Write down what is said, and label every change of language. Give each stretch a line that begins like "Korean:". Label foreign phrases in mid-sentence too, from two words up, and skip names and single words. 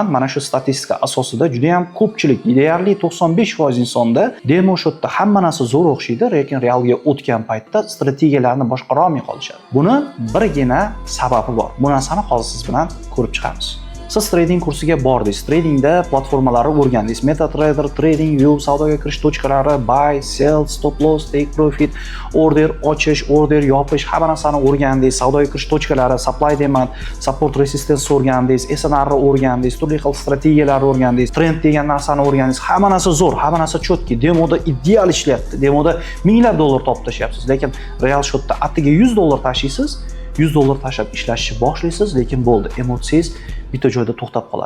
Uzbek: Mana shu statistika asosida juda ham ko'pchilik, deyarli 95% insonda demo shotda hamma narsa zo'r o'xshaydi, lekin realga o'tgan paytda strategiyalarni boshqara olmay qolishadi. Buni birgina sababi bor. Bu narsani hozir siz bilan ko'rib chiqamiz. Siz trading kursiga bordingiz, tradingda platformalarni o'rgandingiz, MetaTrader, TradingView, savdoga kirish tochkalari,
English: buy, sell, stop loss, take profit,
Uzbek: order ochish, order yopish, hamma narsani o'rgandingiz, savdoga kirish tochkalari,
English: supply demand, support resistance
Uzbek: o'rgandingiz, SNR o'rgandingiz, turli xil strategiyalarni o'rgandingiz, trend degan narsani o'rgandingiz. Hamma narsa zo'r, hamma narsa chotki, demoda ideal ishlayapti. Demoda minglab dollar topib tashlayapsiz, lekin real shotda attiga 100 dollar tashiysiz, 100 dollar tashlab ishlashni boshlaysiz, lekin bo'ldi, emotsiyangiz bitta joyda to'xtab qoladi.